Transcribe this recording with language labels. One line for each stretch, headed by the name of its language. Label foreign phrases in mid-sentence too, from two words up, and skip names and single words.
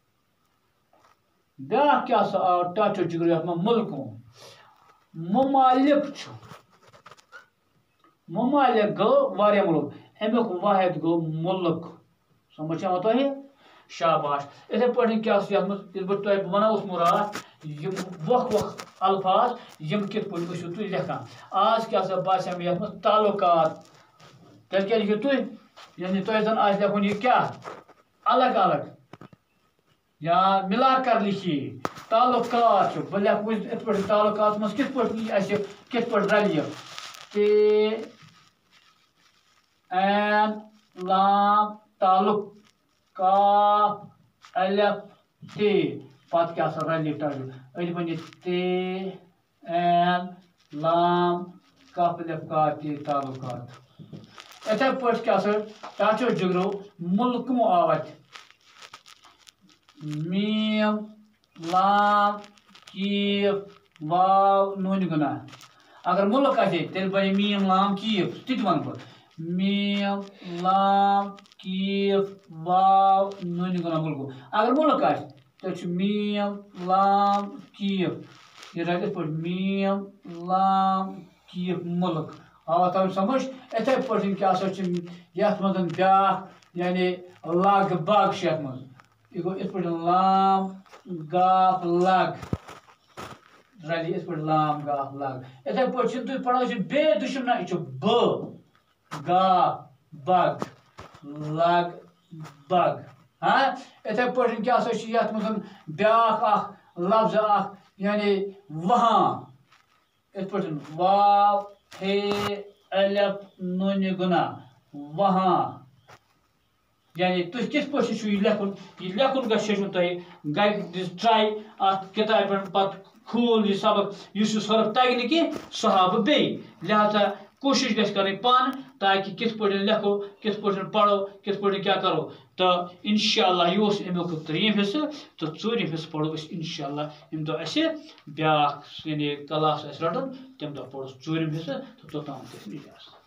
Kashmiri: بیاکھ کیاہ سا آو ٹاٹھو جِگرو یتھ منٛز مُلکوں ممالک چھُ ممالک گوٚو واریاہ مُلک امیُک واحد گوٚو مُلک سمجھ چھا تۄہہِ شاباش یِتھے پٲٹھۍ کیاہ چھُ یتھ منٛز ییٚلہِ بہٕ تۄہہِ وَنان اوسمو راتھ یِم وۄکھ وۄکھ الفاظ یِم کِتھ پٲٹھۍ ٲسِو تُہۍ لیکھان آز کیاہ سا باسیٚو مےٚ یتھ منٛز تعلقات تیٚلہِ کیاہ لیکھِو تُہۍ یعنی تۄہہِ زن آسہِ لیکھُن یہِ کیاہ
Urdu: الگ الگ یا ملا کر لکھیے
Kashmiri: تعلقات چھُ بہٕ لیکھٕ یِتھ پٲٹھۍ تعلقات منٛز کِتھ پٲٹھۍ یی اَسہِ کِتھ پٲٹھۍ رلہِ یہِ تے این لام تعلق کاف الف تے پتہٕ کیاہ سا رلہِ ٹاٹھو أتھۍ بنہِ تے این لام کاف الف کاف تے تعلقات یِتھے پٲٹھۍ کیاہ سا ٹاٹھو جِگرو مُلکوں آو اَتہِ میم لام کیف واو نوٗنہِ گُنا اگر مُلک آسہِ تیٚلہِ بنہِ میم لام کیف تہِ تہِ وَنہٕ بہٕ میم لام کیف واو نوٗنہِ گُنا مُلکوں اگر مُلک آسہِ تیٚلہِ چھُ میم لام کیف یہِ رَلہِ یِتھ پٲٹھۍ میم لام کیف مُلک آوا تۄہہِ سمجھ یِتھے پٲٹھۍ کیاہ سا چھُ یتھ منٛز بیاکھ یعنی لگ بگ چھُ یتھ منٛز یہِ گوٚو یِتھ پٲٹھۍ لام گاف لگ رلہِ یِتھ پٲٹھۍ لام گاف لگ یِتھے پٲٹھۍ چھِنہٕ تُہۍ پران چھِ بیٚیہِ دُشمنا یہِ چھُ ب گاف بگ لگ بگ ہاں یِتھے پٲٹھۍ کیاہ سا چھُ یتھ منٛز بیاکھ اکھ لفظ اکھ یعنی وہاں یِتھ پٲٹھۍ واو ہے الف نوٗنہِ گُنا وہاں یعنی تُہۍ کِتھ پٲٹھۍ چھُو یہِ لیکھُن گژھِ ہیٚچھُن تۄہہِ گرِ دِژ ٹراے اتھ کِتابہِ پٮ۪ٹھ پتہٕ کھوٗل یہِ سبق یُس یہِ حرف تگہِ نہٕ کینٛہہ سُہ ہاو بہٕ بیٚیہِ لہذا کوٗشِش گژھِ کَرٕنۍ پانہٕ تاکہِ کِتھ پٲٹھۍ لیکھو کِتھ پٲٹھۍ پرو کِتھ پٲٹھۍ کیاہ کرو تہٕ اِنشاءاللہ یہِ اوس امیُک 3یِم حصہٕ تہٕ 4یِم حصہٕ پرو أسۍ اِنشاءاللہ ییٚمہِ دۄہ اَسہِ بیاکھ یعنی کلاس آسہِ رَٹُن تَمہِ دۄہ پرو 4یِم حصہٕ تہٕ توٚتام گژھِ اِجازت